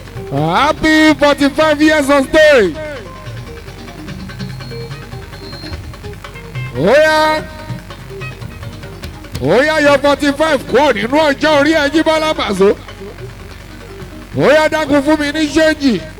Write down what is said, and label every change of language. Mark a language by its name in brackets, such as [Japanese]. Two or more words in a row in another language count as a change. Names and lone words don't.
[English] Happy forty-five years of stay. [Yoruba] Ó yá. Ó yá, yọ forty-five kúrò nínú ọjọ́ orí ẹ̀, Jíbọ́lá Pàṣọ. Ó yá, dákun fún mi ní ṣéǹjì.